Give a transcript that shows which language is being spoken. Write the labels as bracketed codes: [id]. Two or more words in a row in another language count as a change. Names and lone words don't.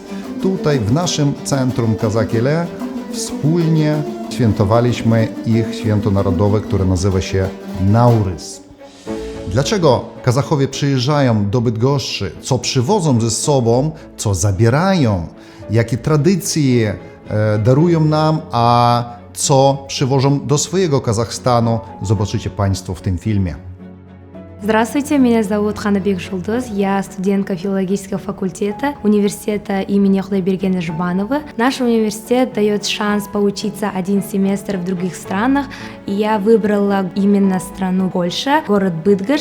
[pl] Tutaj w naszym centrum Kazakele wspólnie świętowaliśmy ich święto narodowe, które nazywa się Naurys. Dlaczego Kazachowie przyjeżdżają do Bydgoszczy? Co przywożą ze sobą? Co zabierają? Jakie tradycje darują nam, a co przywożą do swojego Kazachstanu? Zobaczycie Państwo в tym filmie. [ru] Здравствуйте, меня зовут Ханабек Жулдыз, я студентка филологического факультета университета имени Худайбергена Жбанова. Наш университет дает шанс поучиться 1 семестр в других странах, и я выбрала именно страну Польша, город Быдгош.